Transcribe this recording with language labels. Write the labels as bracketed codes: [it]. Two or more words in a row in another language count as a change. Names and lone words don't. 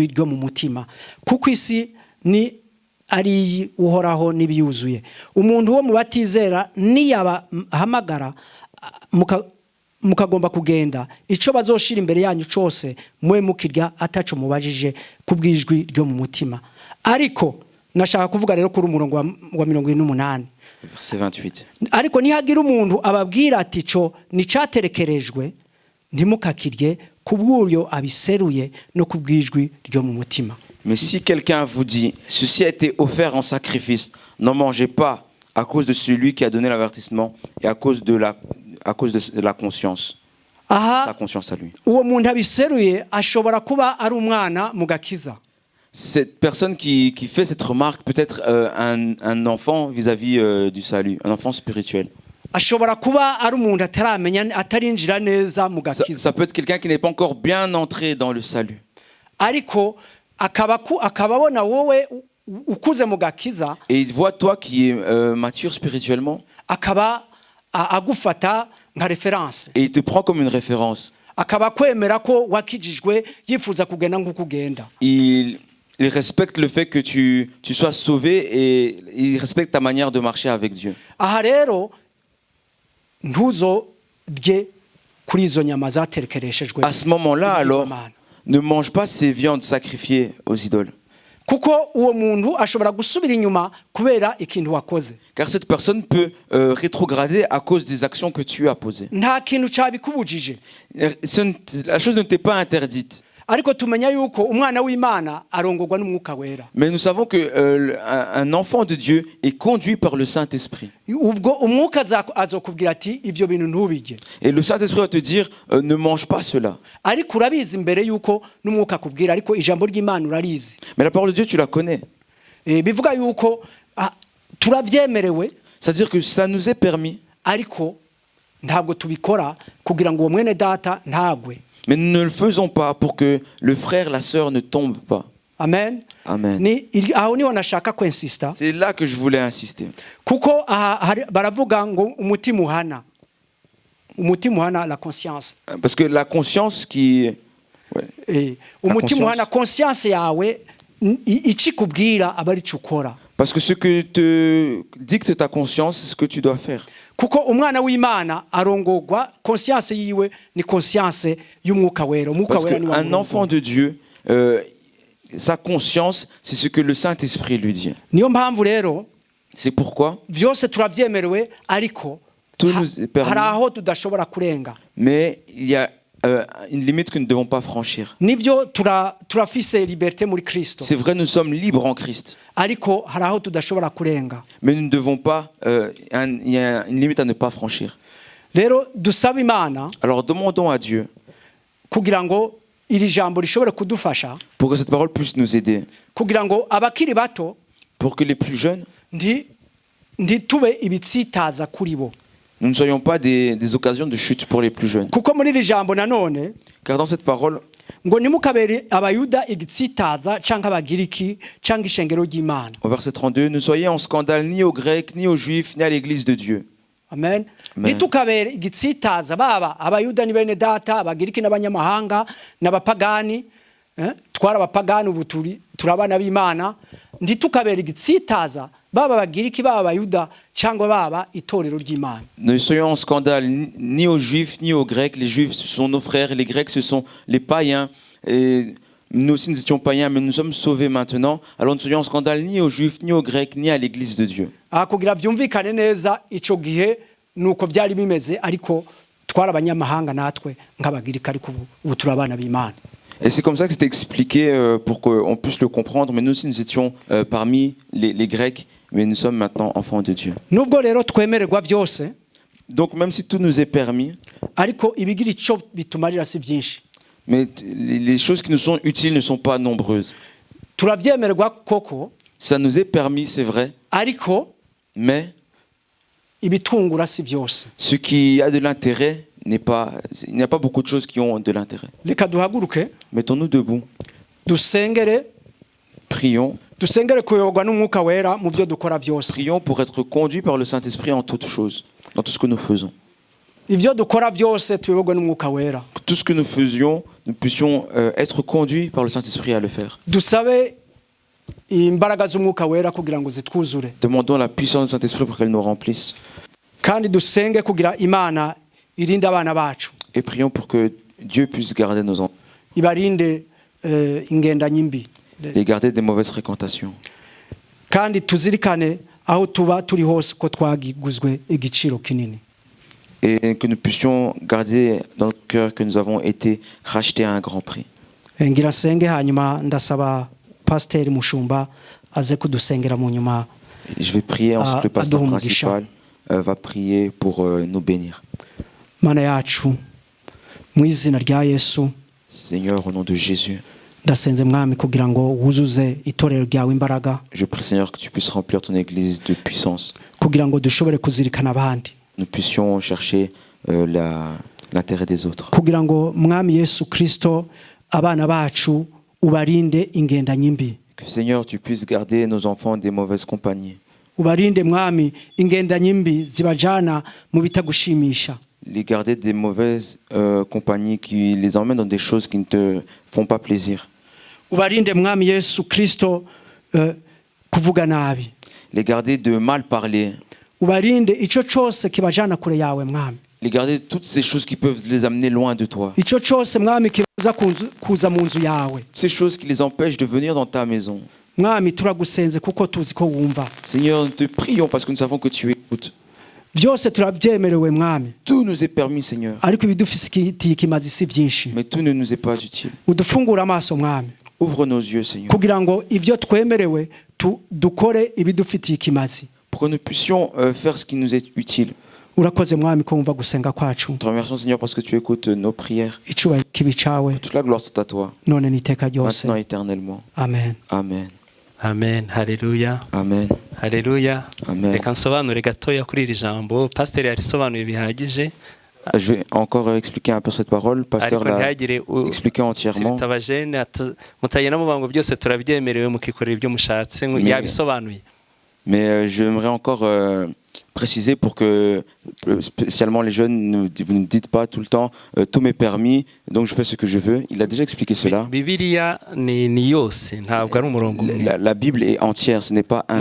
[rn] ryo mu mutima kuko isi ni ari uhoraho nibiyuzuye umuntu wo mubatizera niyabahamagara mukagomba kugenda ico bazoshira imbere yanyu cose mwe mukirya ataco mubajije kubwijwi ryo mu mutima ariko nashaka kuvuga rero kuri umurongo wa 28 [fr] Verset 28. [rn] ariko nihagira umuntu ababwira ati co nicaterekerejwe ntimukakirye kubw'uyo abiseruye no kubwijwi ryo mu mutima. [fr] Mais si quelqu'un vous dit, ceci a été offert en sacrifice, n'en mangez pas à cause de celui qui a donné l'avertissement et à cause de la conscience. Sa [rn] Aha [fr] conscience à lui. [rn] uwo muntu abiseruye ashobora kuba ari umwana mu gakiza. [fr] Cette personne qui fait cette remarque peut être un enfant vis-à-vis du salut, un enfant spirituel. [rn] Ashobora kuba ari umuntu ataramenya atarinjira neza mu gakiza. [fr] Ça peut être quelqu'un qui n'est pas encore bien entré dans le salut. [rn] Ariko akababona wowe ukuze mu gakiza [fr] Et il voit toi qui es mature spirituellement [rn] akaba agufata nka reference. [fr] et il te prend comme une référence. [rn] Akaba kwemera ko wakijijwe yifuza kugenda nk'uko ugenda. [fr] Il respecte le fait que tu sois sauvé et il respecte ta manière de marcher avec Dieu. [rn] Aha rero ntuzorye kuri izo nyama zaterekereshejwe. [fr] À ce moment-là, alors, ne mange pas ces viandes sacrifiées aux idoles. [rn] Kuko uwo muntu ashobora gusubira inyuma kubera ikintu wakoze. [fr] Car cette personne peut rétrograder à cause des actions que tu as posées. [rn] Nta kintu cabikubujije. [fr] La chose ne t'est pas interdite. [rn] Ariko tumenya yuko umwana w'Imana arongorwa n'umwuka wera. [fr] Mais nous savons que un enfant de Dieu est conduit par le Saint-Esprit. [rn] Ubwo umwuka azokubwira ati ivyo bintu ntubije. [fr] Et le Saint-Esprit va te dire ne mange pas cela. [rn] Ariko urabizi mbere yuko n'umwuka akubwira ariko ijambo ry'Imana urarizi. [fr] Mais la parole de Dieu tu la connais. [rn] Bivuga yuko turavyemerewe. [fr] C'est-à-dire que ça nous est permis. [rn] Ariko ntabwo tubikora kugira ngo uwo mwene data ntagwe. [fr] Mais nous ne le faisons pas pour que le frère, la sœur ne tombe pas. Amen. Amen. [rn] Aho niho nashaka kwensista. [fr] C'est là que je voulais insister. [rn] Kuko baravuga ngo umutima uhana. Umutima uhana [fr] la conscience. Parce que la conscience qui... Ouais. [rn] Umutima uhana conscience yawe ikikubwira abari cukora. [fr] Parce que ce que te dicte ta conscience, c'est ce que tu dois faire. [rn] Kuko umwana w'Imana arongorwa conscience yiwe ni conscience y'umwuka wera. [fr] Parce qu'un enfant de Dieu, sa conscience, c'est ce que le Saint-Esprit lui dit. [rn] Niyo mpamvu rero [fr] c'est pourquoi [rn] vyose turavyemerewe ariko [fr] tout nous est permis. [rn] Hari aho tudashobora kurenga. [fr] Mais il y a une limite que nous ne devons pas franchir. [rn] Nivyo turafise liberté muri Kristo. [fr] C'est vrai, nous sommes libres en Christ. [rn] Ariko hari aho tudashobora kurenga. [fr] Mais nous ne devons pas, il y a une limite à ne pas franchir. [rn] Rero dusaba Imana. [fr] Alors demandons à Dieu [rn] kugira ngo iri jambo rishobore kudufasha. [fr] Pour que cette parole puisse nous aider. [rn] Kugira ngo abakiri bato. [fr] Pour que les plus jeunes [rn] ntitube ibitsitaza kuri bo. [fr] Nous ne soyons pas des occasions de chute pour les plus jeunes. [rn] Kuko muri iri jambo nanone. [fr] Car dans cette parole, [rn] ngo nimukabere abayuda igitsitaza canke abagiriki canke ishengero ry'Imana. [fr] Au verset 32, ne soyez en scandale ni aux Grecs, ni aux Juifs, ni à l'église de Dieu. Amen. [rn] Nitukabere igitsitaza baba abayuda ni bene data, abagiriki n'abanyamahanga n'abapagani, twara abapagani ubu turabana b'Imana, nditukabere igitsitaza baba bagiriki baba abayuda cyangwa baba itorero ry'Imana. [fr] Ne soyons en scandale ni aux Juifs ni aux Grecs. Les Juifs, ce sont nos frères, et les Grecs, ce sont les païens. Et nous aussi, nous étions païens, mais nous sommes sauvés maintenant. Alors ne soyons en scandale ni aux Juifs, ni aux Grecs, ni à l'Église de Dieu. [rn] Kugira byumvikane neza ico gihe nuko byari bimeze, ariko twara abanyamahanga natwe nk'abagiriki, ariko ubu turi abana b'Imana. [fr] Et c'est comme ça que c'était expliqué pour qu'on puisse le comprendre. Mais nous aussi, nous étions parmi les Grecs, mais nous sommes maintenant enfants de Dieu. [rn] Nubwo rero twemererwa byose, [fr] Donc même si tout nous est permis, [rn] ariko ibigira ico bitumarira si byinshi. [fr] mais les choses qui nous sont utiles ne sont pas nombreuses. [rn] Turavyemererwa koko, [fr] Ça nous est permis, c'est vrai, [rn] ariko [fr] mais [rn] ibitungura si byose. [fr] ce qui a de l'intérêt n'est pas... Il n'y a pas beaucoup de choses qui ont de l'intérêt. [rn] Reka duhaguruke [fr] Mettons-nous debout, [rn] dusengere, [fr] prions. [rn] dusengere kuyoborwa n'Umwuka Wera mu byo dukora byose. [fr] Prions pour être conduits par le Saint-Esprit en toutes choses, dans tout ce que nous faisons. [rn] Ibyo dukora byose tuyoborwa n'Umwuka Wera. [fr] Que tout ce que nous faisions, nous puissions être conduits par le Saint-Esprit à le faire. [rn] Dusabe imbaraga z'Umwuka Wera kugira ngo zitwuzure. [fr] Demandons la puissance du Saint-Esprit pour qu'elle nous remplisse. [rn] Kandi dusenge kugira Imana irinde abana bacu. [fr] Et prions pour que Dieu puisse garder nos enfants, [rn] Ibarinde ingendanyi mbi. [fr] les garder des mauvaises fréquentations. [rn] Kandi tuzirikane aho tuba turi hose ko twagiguzwe igiciro kinini. [fr] Et que nous puissions garder dans notre cœur que nous avons été rachetés à un grand prix. [rn] Ngira senge hanyuma ndasaba Pasteur Mushumba aze kudusengera mu nyuma. [fr] Je vais prier, ensuite le pasteur Adonai principal va prier pour nous bénir. [rn] Mana yacu mu izina rya Yesu, [fr] Seigneur, au nom de Jésus, [rn] ndasenze mwami kugira ngo wuzuze itorero ryawe imbaraga, [fr] je prie Seigneur que tu puisses remplir ton église de puissance. [rn] kugira ngo dushobore kuzirikana abandi, [fr] Nous puissions chercher l'intérêt des autres. [rn] kugira ngo mwami Yesu Kristo abana bacu ubarinde ingendanyi mbi, [fr] Que Seigneur, tu puisses garder nos enfants des mauvaises compagnies. [rn] ubarinde mwami ingendanyi mbi zibajana mu bitagushimisha, [fr] Les garder des mauvaises compagnies qui les emmènent dans des choses qui ne te font pas plaisir. [rn] ubarinde mwami Yesu Kristo kuvuga nabi, [fr] Les garder de mal parler. [rn] ubarinde ico cyose kibajana kure yawe mwami, [fr] Les garder de toutes ces choses qui peuvent les amener loin de toi. [rn] ico cyose mwami kibuza kuza mu nzu yawe. [fr] Ces choses qui les empêchent de venir dans ta maison. [rn] Mwami turagusenze kuko tuzi ko wumva. [fr] Seigneur, nous te prions parce que nous savons que tu écoutes. [rn] Byose turabyemerewe mwami, [fr] Tout nous est permis, Seigneur. [rn] ariko ibidufitiye ikimazi si byinshi. [fr] Mais tout ne nous est pas utile. [rn] Udufungura amaso mwami, [fr] Ouvre nos yeux, Seigneur. [rn] kugira ngo ibyo twemerewe dukore ibidufitiye ikimazi. [fr] Pour que nous puissions faire ce qui nous est utile. [rn] Urakoze mwami ko wumva gusenga kwacu. [fr] Nous te remercions, Seigneur, parce que tu écoutes nos prières. [rn] Icubahiro kibi cawe [fr] Toute la gloire soit à toi, [rn] none n'iteka ryose. [fr] maintenant et éternellement. Amen. Amen. Amen. Haleluya. Amen. Haleluya. Amen. [rn] Reka nsobanure gatoya kuri iri jambo. Pasiteri yarisobanuye bihagije. [fr] Je vais encore expliquer un peu cette parole. Pasteur [rn] Ariko [fr] l'a [rn] ntihagire [fr] expliqué entièrement. [rn] abajene mutagenda muvuga ngo byose turabyemerewe mukikorera ibyo mushatse yabisobanuye. [fr] Mais j'aimerais encore préciser pour que, spécialement les jeunes, vous ne dites pas tout le temps tout m'est permis, donc je fais ce que je veux. Il a déjà expliqué cela. [rn] Bibiliya ni yose ntabwo ari umurongo umwe. [fr] La Bible est entière, ce n'est pas un